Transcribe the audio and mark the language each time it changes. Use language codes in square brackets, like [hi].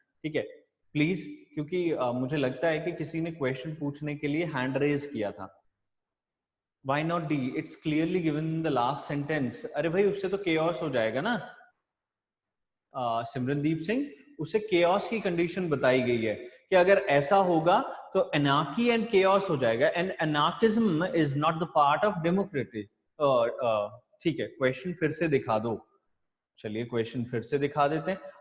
[hi] ठीक है प्लीज, क्योंकि मुझे लगता है कि किसी ने क्वेश्चन पूछने के लिए हैंड रेज किया था। [en] Why not D? It's clearly given in the last sentence. [hi] अरे भाई उससे तो chaos हो जाएगा ना। सिमरनदीप सिंह, उससे chaos की कंडीशन बताई गई है कि अगर ऐसा होगा तो anarchy and chaos हो जाएगा, [en] and anarchism is not the part of democracy. [hi] ठीक है, क्वेश्चन फिर से दिखा दो। चलिए क्वेश्चन फिर से दिखा देते हैं।